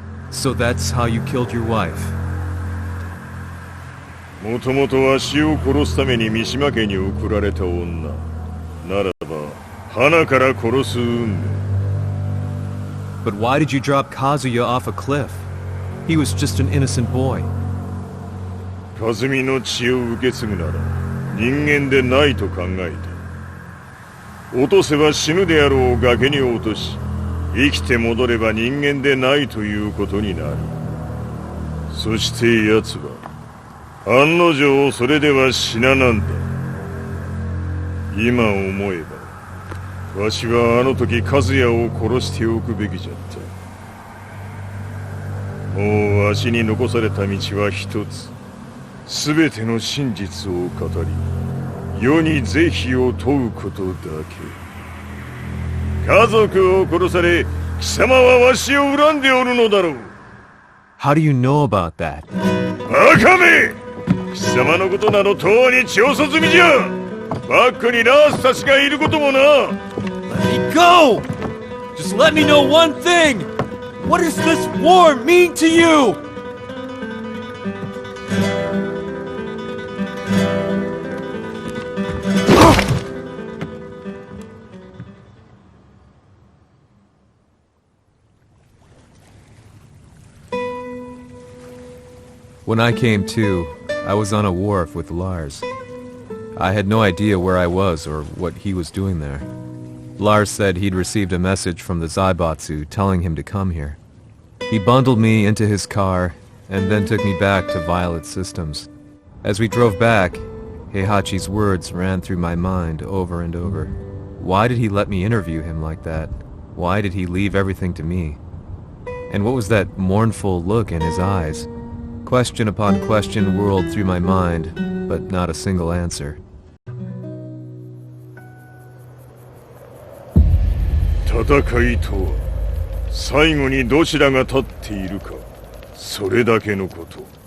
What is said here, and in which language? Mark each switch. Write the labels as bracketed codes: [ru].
[en] So that's how you killed your wife. [ja] もともとわしを殺すために三島家に送られた女ならば花から殺す運命。 But why did you drop Kazuya off a cliff? He was just an innocent boy. 和美の血を受け継ぐなら人間でないと考えた。落とせば死ぬであろう崖に落とし、生きて戻れば人間でないということになる。そして奴は案の定それでは死ななんだ。今思えばわしはあの時和也を殺しておくべきじゃった。もうわしに残された道は一つ。全ての真実を語り世に是非を問うことだけ。家族を殺され貴様はわしを恨んでおるのだろう。 [en] How do you know about that? [ja] バカめ！貴様のことなどとうに調査済みじゃ。バックにラースたちがいることもな。 [en] Let me go! Just let me know one thing! What does this war mean to you? When I came to, I was on a wharf with Lars. I had no idea where I was or what he was doing there. Lars said he'd received a message from the Zaibatsu telling him to come here. He bundled me into his car and then took me back to Violet Systems. As we drove back, Heihachi's words ran through my mind over and over. Why did he let me interview him like that? Why did he leave everything to me? And what was that mournful look in his eyes? Question upon question whirled through my mind, but not a single answer. [ja] 戦いとは最後にどちらが立っているか、それだけのこと。